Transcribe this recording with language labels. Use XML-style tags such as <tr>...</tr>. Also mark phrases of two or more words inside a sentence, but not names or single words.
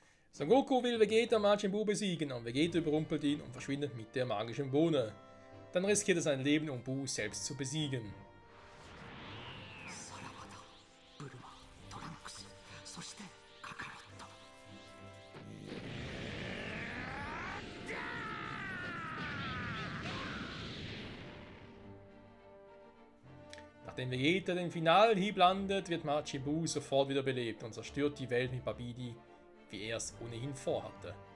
<de>Son Goku will Vegeta Majin Buu besiegen und Vegeta überrumpelt ihn und verschwindet mit der magischen Bohne. Dann riskiert er sein Leben, um Buu selbst zu besiegen.</de> <ja>さらばだブルマトランクスそしてカカロット</ja> <de>Nachdem Vegeta den finalen Hieb landet, wird Majin Buu sofort wieder belebt und zerstört die Welt mit Babidi, wie er es ohnehin vorhatte.</de>